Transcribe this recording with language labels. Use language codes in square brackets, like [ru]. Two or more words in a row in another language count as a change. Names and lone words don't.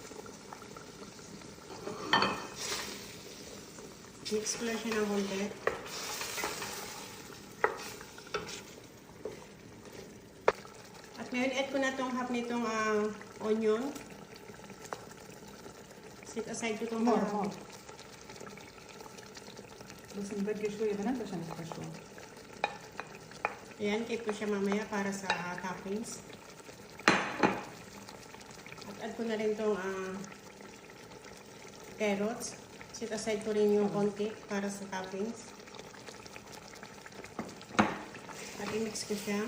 [tl] Mix ko lang siya ng konti. At ngayon, add ko na itong half nitong onion. Set aside ko itong [ar] مر بس نبقي شوية بنات عشان يتحشوا. [tl] Ayan, keep ko siya mamaya para sa toppings. At add ko na rin itong carrots. Set aside ko rin yung konti para sa toppings. At i-mix ko siya.